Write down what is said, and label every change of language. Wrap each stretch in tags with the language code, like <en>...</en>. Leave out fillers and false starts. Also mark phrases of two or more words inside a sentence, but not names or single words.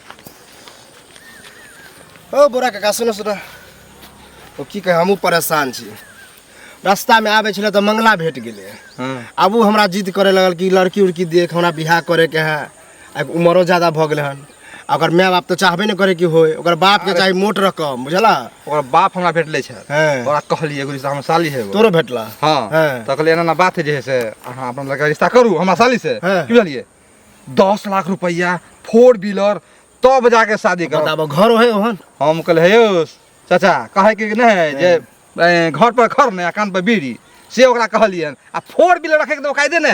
<mai>ओ बोरा काका सुनो सुनो ओ की कहे हमहूँ परेशान छी रास्ता में आबे छले तो मंगला भेट गेले आब उ हमरा जिद करे लगल कि लड़की उड़की देख हमरा बियाह करे के है अब उमरो ज्यादा भ गेले हन अगर माय बाप तो चाहबे न करे कि होय ओकर बाप के चाही मोट रकम बुझला ओकर बाप हमरा भेटले छै हैं। ओकरा कहलिए एगो रिश्ता हमर साली है एगो। तोरो भेटला हाँ हैं। तो कहलिए एना ना बात है जे है से अहाँ अपन लड़का रिश्ता करू हमरा साली से हैं। की बुझलिए 10 लाख रुपया 4 व्हीलर तब जाके शादी करो बताबो घर है ओहन हम कहले हे यौ चाचा कहे के नहीं है जे घर पर खर ने कान पर बीड़ी से ओकरा कहलियन आ 4 व्हीलर रखे के तो कायदे नहीं है</mai>